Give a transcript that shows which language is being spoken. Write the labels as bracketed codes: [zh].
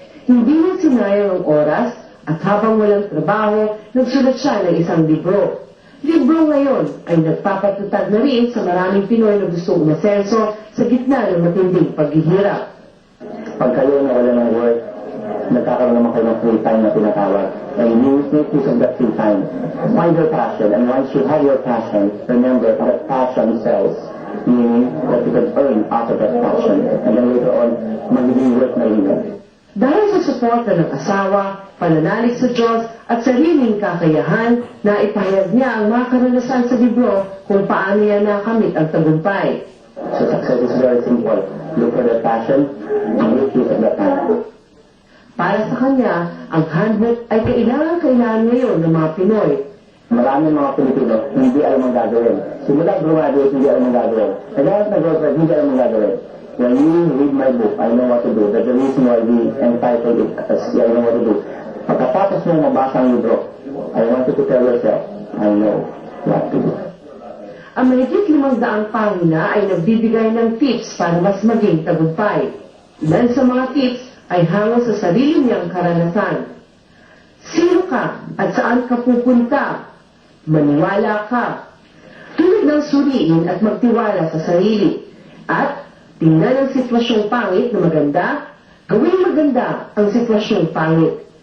[tl] Hindi niya sinayang ang oras at habang walang trabaho, nagsulat siya ng isang libro. Libro ngayon ay nagpapatutag na rin sa maraming Pinoy na gustong umasenso sa gitna ng matinding paghihirap. Pag kayo na wala ng work, nagkakaroon naman kayo ng free time na tinatawag. [en] And you make use of that free time. Find your passion. And once you have your passion, remember that passion sells. Meaning that you can earn out of that passion. And then later on, [tl] magiging work na yun. Dahil sa suporta ng asawa, pananalig sa Diyos at sariling kakayahan, na ipahayag niya ang mga karanasan sa libro kung paano niya nakamit ang tagumpay. [en] So success is very simple. Look for that passion and make use of that passion. [tl] Para sa kanya, ang handbook ay kailangan ngayon ng mga Pinoy. Maraming mga Pilipino hindi alam ang gagawin. Simula graduate, hindi alam ang gagawin. Naghahanap na graduate, hindi alam ang gagawin. [en] When you read my book, I know what to do. That's the reason why we entitled it as I know what to do. [tl] Pagkatapos mo mabasa ang libro, [en] I want you to tell yourself, I know what to do. [tl] Ang mahigit 500 pahina ay nagbibigay ng tips para mas maging tagumpay. Ilan sa mga tips ay hango sa sarili niyang karanasan. Sino ka at saan ka pupunta? Maniwala ka. Tulad ng suriin at magtiwala sa sarili. At tingnan ang sitwasyong pangit na maganda, gawing maganda ang sitwasyong pangit.